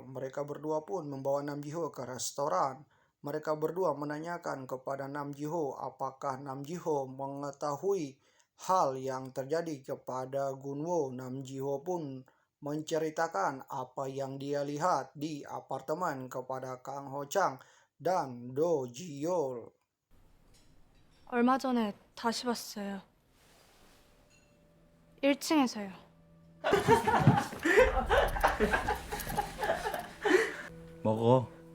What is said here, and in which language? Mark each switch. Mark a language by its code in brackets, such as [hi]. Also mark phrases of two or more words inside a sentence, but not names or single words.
[id] Mereka berdua pun membawa Nam Ji-ho ke restoran. Mereka berdua menanyakan kepada Nam Ji-ho apakah Nam Ji-ho mengetahui hal yang terjadi kepada Gunwo. Nam Ji-ho pun menceritakan apa yang dia lihat di apartemen kepada Kang Ho Chang dan Do Ji-yol. [ko] 얼마 전에 다시 봤어요. 1층에서요. 먹어.